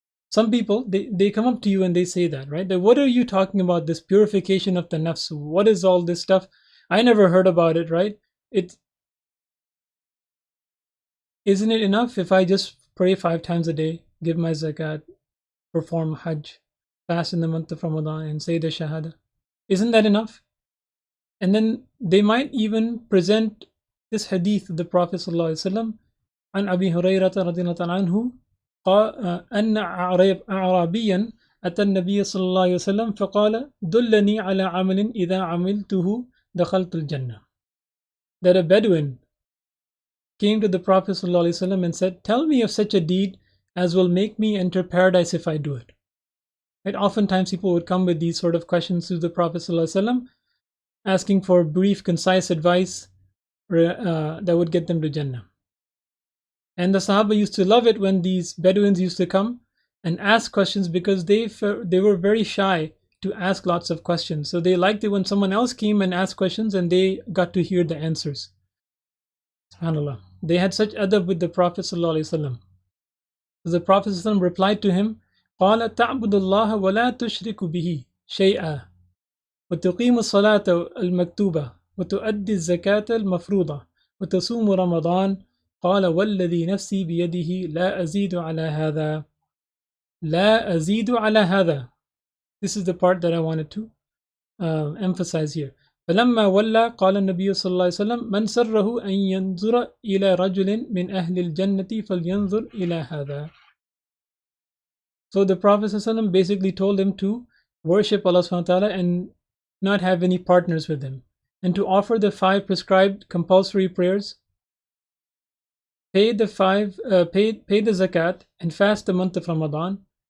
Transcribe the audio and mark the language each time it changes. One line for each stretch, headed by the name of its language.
English: Some people, they come up to you and they say that, right? That what are you talking about, this purification of the nafs? What is all this stuff? I never heard about it, right? Isn't it enough if I just pray 5 times a day, give my zakat, perform hajj, fast in the month of Ramadan, and say the shahada? Isn't that enough? And then they might even present this hadith of the Prophet ﷺ,
Arabic: عن أبي هريرة رضي الله تعالى عنه أن أعرابيا أتى النبي صلى الله عليه وسلم فقال دلني على عمل إذا عملته دخلت الجنة.
English: That a Bedouin came to the Prophet ﷺ and said, tell me of such a deed as will make me enter paradise if I do it. Right? Oftentimes people would come with these sort of questions to the Prophet ﷺ, asking for brief, concise advice that would get them to Jannah. And the Sahaba used to love it when these Bedouins used to come and ask questions, because they were very shy to ask lots of questions. So they liked it when someone else came and asked questions and they got to hear the answers. SubhanAllah. They had such adab with the Prophet ﷺ. So the Prophet ﷺ replied to him,
Arabic: قَالَ تَعْبُدُ اللَّهَ وَلَا تُشْرِكُ بِهِ شَيْئًا وتقيم الصلاة المكتوبة وتؤدي الزكاة المفروضة وتصوم رمضان قال والذي نفسي بيده لا أزيد على هذا. لا أزيد على هذا.
English: This is the part that I wanted to emphasize here.
Arabic: فلما ولى قال النبي صلى الله عليه وسلم من سره أن ينظر إلى رجل من أهل الجنة فلينظر إلى هذا.
English: So the Prophet ﷺ basically told him to worship Allah subhanahu wa ta'ala and not have any partners with him, and to offer the 5 prescribed compulsory prayers, pay the zakat, and fast the month of Ramadan.